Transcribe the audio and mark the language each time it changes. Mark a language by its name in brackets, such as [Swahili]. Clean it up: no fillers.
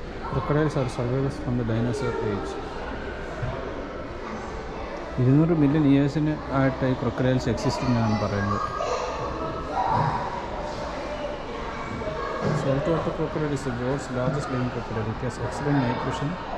[English] Crocodiles are survivors from the dinosaur age. [Malayalam] 200 [English] million ഇയേഴ്സിന് [Malayalam] ആയിട്ട് ഈ crocodiles exist എന്നാണ് പറയുന്നത്. [English] Saltwater crocodile is the world's largest living crocodile. It has excellent night vision.